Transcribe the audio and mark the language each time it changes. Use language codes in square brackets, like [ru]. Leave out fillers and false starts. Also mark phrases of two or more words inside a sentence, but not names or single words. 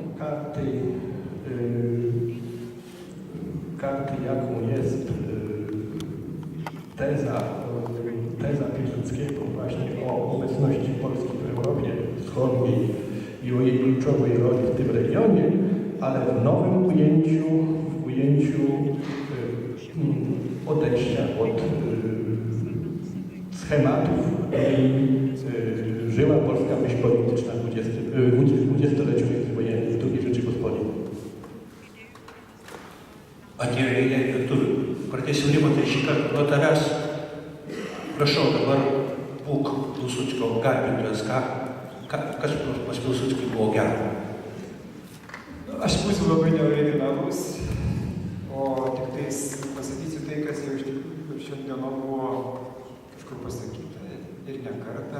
[pl] karty jaką jest teza Piłsudskiego właśnie o obecności Polski w Europie Wschodniej i o jej kluczowej roli w tym regionie, ale w nowym ujęciu odejścia od schematów, żyła polska myśl polityczna w dwudziestoleciu międzywojennym, w II Rzeczypospolitej. [lt] Atėjo lietuvių. Pratęsim Rimantai šį kartą nuo tavęs. Prašau dabar būk Pilsudskio garbintojas. Kas pas Pilsudskį buvo gero? Aš būsiu labai neoriginalus, o tik tais pasakysiu tai, kas jau iš tikrųjų šiandieną buvo kažkur pasakyta ir ne kartą.